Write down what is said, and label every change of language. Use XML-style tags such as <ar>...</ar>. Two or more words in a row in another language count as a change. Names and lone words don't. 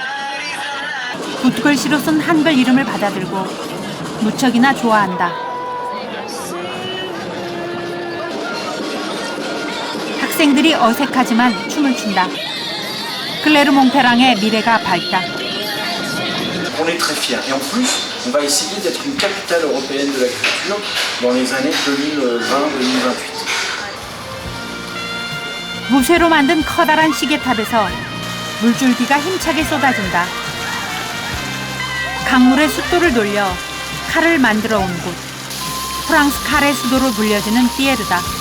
<ko>붓글씨로 쓴 한글 이름을 받아들고 무척이나 좋아한다. 학생들이 어색하지만 춤을 춘다. 클레르몽페랑의 미래가 밝다.</ko> <fr>On est très fiers. Et en plus, on va essayer d'être une capitale européenne de la culture dans les années 2020-2028.</fr> <ko>무쇠로 만든 커다란 시계탑에서 물줄기가 힘차게 쏟아진다. 강물의 숫도를 돌려 칼을 만들어 온 곳. 프랑스 칼의 수도로 불려지는 피에르다.</ko>